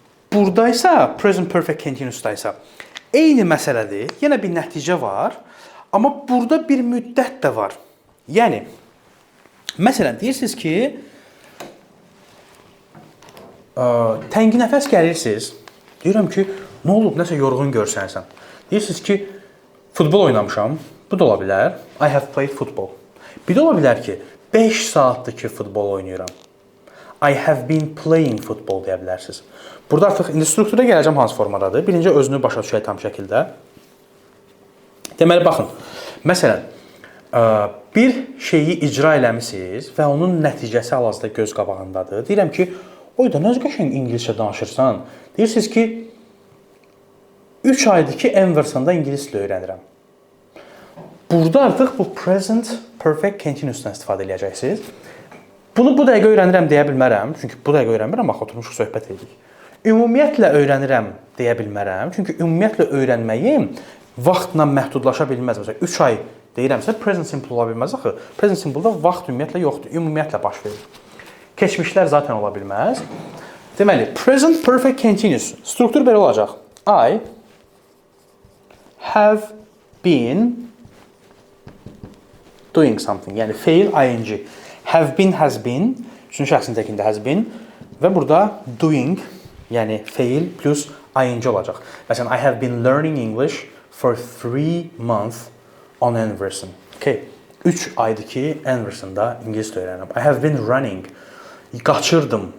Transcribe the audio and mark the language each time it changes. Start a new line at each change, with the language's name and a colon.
Azerbaijani: Buradaysa, present perfect continuous'daysa eyni məsələdir, yenə bir nəticə var, amma burada bir müddət də var. Yəni, məsələn, deyirsiniz ki, təngi nəfəs gəlirsiniz, deyirəm ki, nə olub, nəsə yorğun görsənsən. Deyirsiniz ki, futbol oynamışam, bu da ola bilər, I have played football. Bir də ola bilər ki, 5 saatdır ki, futbol oynayıram. I have been playing football deyə bilərsiniz. Burada artıq indi struktura gələcəm hansı formadadır. Birinci özünü başa düşək tam şəkildə. Deməli, baxın, məsələn, bir şeyi icra eləmişsiniz və onun nəticəsi hal-hazırda göz qabağındadır. Deyirəm ki, oy da, nə qəşəng ingiliscə danışırsan. Deyirsiniz ki, 3 aydır ki, Emerson'da ingilis dili öyrənirəm. Burada artıq bu present perfect continuous'dan istifadə edəcəksiniz. Bunu bu dəqiqə öyrənirəm deyə bilmərəm. Çünki bu dəqiqə öyrənmirəm, axı oturmuşuq söhbət edirik. Ümumiyyətlə öyrənirəm deyə bilmərəm. Çünki ümumiyyətlə öyrənməyim vaxtla məhdudlaşa bilməz. Məsələn, 3 ay deyirəmsə, present simple ola bilməz axı. Present simple-da vaxt ümumiyyətlə yoxdur. Ümumiyyətlə baş verir. Keçmişlər zaten ola bilməz. Deməli, present perfect continuous. Struktur belə olacaq.
English: I have been doing something.
Azerbaijani: Yəni, feil ing. Have been, has been. Üçüncü şəxsin təkində has been. Və burada doing, yəni feil plus ing olacaq.
English: Məsələn, I have been learning English for 3 months on Emerson. Okay.
Azerbaijani: 3 aydır ki, Emerson'da ingilis öyrənirəm. I have been running. Qaçırdım.